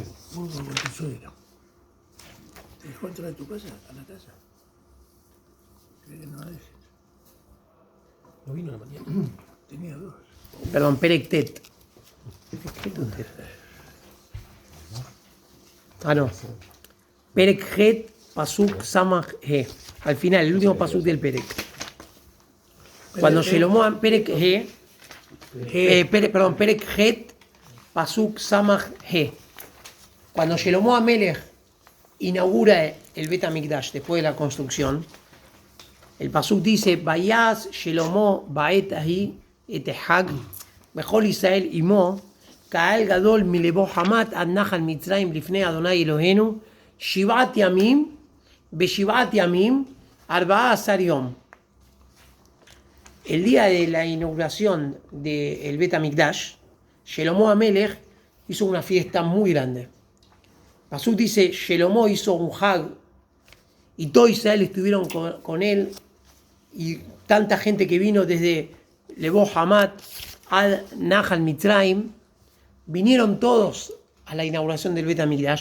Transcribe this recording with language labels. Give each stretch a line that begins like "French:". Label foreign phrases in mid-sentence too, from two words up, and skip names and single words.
Spanish: Vos con tu suegro. ¿Te dejó entrar a tu casa? ¿A la casa? ¿Crees que no la dejes? No vino a la mañana. Tenía dos. Perdón,
Hebrew: פרק ט.
Spanish: ¿Qué tontería? Ah, no.
Hebrew: פרק ח, פסוק סה.
Spanish: Al final, el último pasuk del Perek. Cuando Shelomo
Hebrew: פרק ה, פרק ח, פסוק סה.
Spanish: Cuando Shelomo HaMelech inaugura el Bet HaMikdash después de la construcción, el pasuk dice:
Hebrew: ויעש שלמה בעת ההיא את החג וכל ישראל עמו קהל גדול מלבוא חמת עד נחל מצרים לפני אדוני אלהינו שבעת ימים ושבעת ימים 14 יום.
Spanish: El día de la inauguración del Bet HaMikdash, Shelomo HaMelech hizo una fiesta muy grande. Pasuk dice: Shelomo hizo un hag y todo Israel estuvieron con él, y tanta gente que vino desde Lebo Hamat ad Nahal Mitzrayim, vinieron todos a la inauguración del Bet HaMikdash.